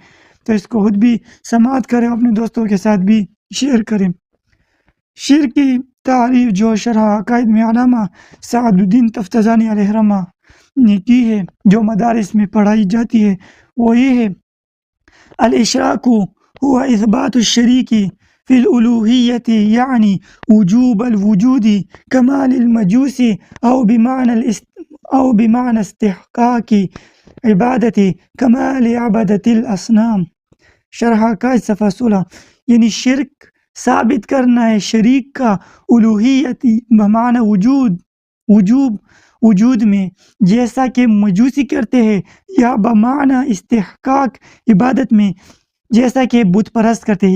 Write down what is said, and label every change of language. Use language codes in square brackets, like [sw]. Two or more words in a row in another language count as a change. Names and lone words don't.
[ur] تو اس کو خود بھی سماعت کریں، اپنے دوستوں کے ساتھ بھی شیئر کریں۔ شرک کی تعریف جو شرح عقائد میں علامہ سعد الدین تفتزانی علیہ رحمہ نے کی ہے، جو مدارس میں پڑھائی جاتی ہے، وہ یہ ہے: [ar] الاشراک هو اثبات الشریک فی الالوہیت، یعنی وجوب الوجود کمال المجوس او بمعنى استحقاق عبادت کمال عبادت الاصنام۔ [ur] شرح عقائد صفحہ 16۔ یعنی شرک ثابت کرنا ہے شریک کا الوہیت بمعنی وجود میں، جیسا کہ مجوسی کرتے ہیں، یا بمعنی استحقاق عبادت میں، جیسا کہ بت پرست کرتے ہیں۔